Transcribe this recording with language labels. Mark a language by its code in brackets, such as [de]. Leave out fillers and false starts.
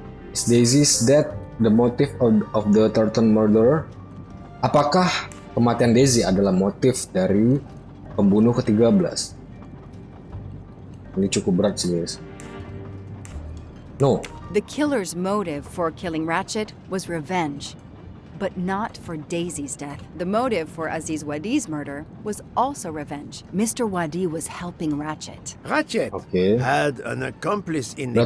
[en] Is Daisy's death the motive of the 13th murderer? [id] Apakah kematian Daisy adalah motif dari pembunuh ke-13? Ini cukup berat sih guys. [en] No. The killer's motive for killing Ratchet was revenge, but not for Daisy's death. The motive for Aziz Wadi's murder was also revenge. Mr. Wadi was helping Ratchet. Ratchet [id] Oke. [en] had an accomplice in the